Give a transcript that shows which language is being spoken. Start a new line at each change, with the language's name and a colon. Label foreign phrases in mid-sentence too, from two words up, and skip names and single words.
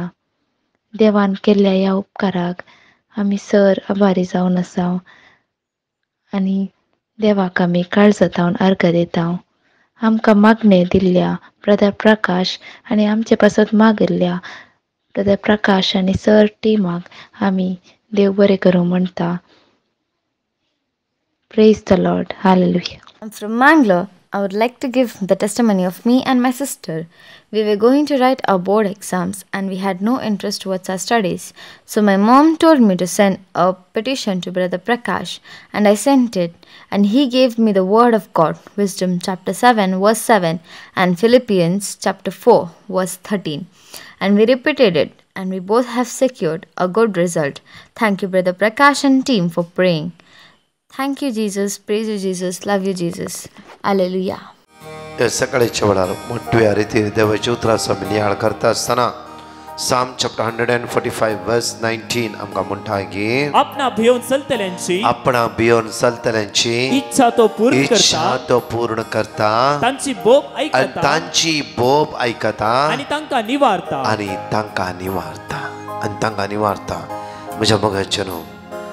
Konkani: देवान केल्ल्या ह्या उपकाराक आमी सर आभारी जावन आसा आनी देवाक आमी काळजां जावन अर्घ दिता. आमकां मागणें दिल्ल्या ब्रदर प्रकाश आनी आमचे पासत मागिल्ल्या ब्रदर प्रकाश आनी सर टिमाक आमी देव बरें करूं म्हणटा.
English: Praise the Lord. Hallelujah. I'm from Mangalore. I would like to give the testimony of me and my sister. We were going to write our board exams and we had no interest towards our studies. So my mom told me to send a petition to Brother Prakash and I sent it and he gave me the word of God, Wisdom chapter 7 verse 7 and Philippians chapter 4 verse 13. And we repeated it and we both have secured a good result. Thank you Brother Prakash and team for praying. Thank you Jesus, praise you Jesus, love you Jesus. Hallelujah.
Konkani: सकाळच्या वेळार मोठ्या रितीन देवाची उतरां आमी नियाळ करता आसतना
English: Psalm chapter 145 verse 19
Konkani: आमकां म्हणटा की आपणा भियोन चलतल्यांची इच्छा तो पूर्ण करता तांची बोब ऐकता आनी तांकां निवारता. म्हज्या मोगाचें न्हू